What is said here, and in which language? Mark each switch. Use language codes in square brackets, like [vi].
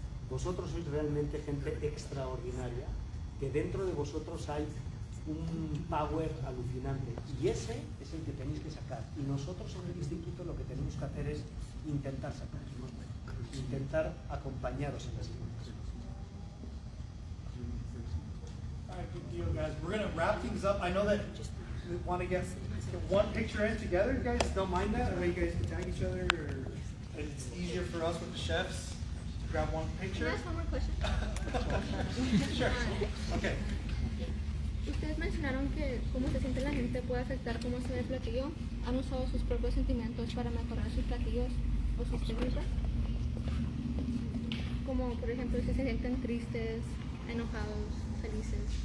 [es] Vosotros sois realmente gente extraordinaria, que dentro de vosotros hay un power alucinante, y ese es el que tenéis que sacar. Y nosotros en el instituto lo que tenemos que hacer es intentar sacarlo, intentar acompañaros en las situaciones. [en] All right, good deal, guys. We're gonna wrap things up. I know that we want to get one picture in together. You guys don't mind that? That way you guys can tag each other, or it's easier for us with the chefs to grab one picture. Can I ask one more question? Sure. Okay. [es] Ustedes mencionaron que cómo se siente la gente puede afectar cómo se ve el platillo. ¿Han usado sus propios sentimientos para mejorar sus platillos o sus técnicas? Como por ejemplo si se sienten tristes, enojados, felices.